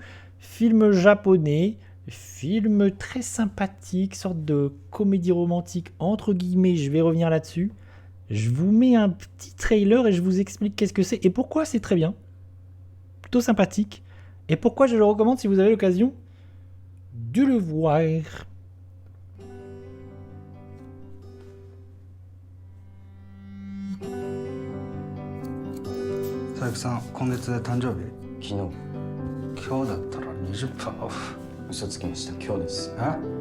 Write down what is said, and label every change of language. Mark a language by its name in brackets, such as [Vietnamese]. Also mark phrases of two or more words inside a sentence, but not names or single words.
[French] Film japonais, film très sympathique, sorte de comédie romantique entre guillemets, je vais revenir là-dessus. Je vous mets un petit trailer et je vous explique qu'est-ce que c'est et pourquoi c'est très bien. Plutôt sympathique. Et pourquoi je le recommande si vous avez l'occasion de le voir. [Japanese] 佐伯さん、今月誕生日？昨日。今日だったら20%オフ。嘘つきました。今日です。え？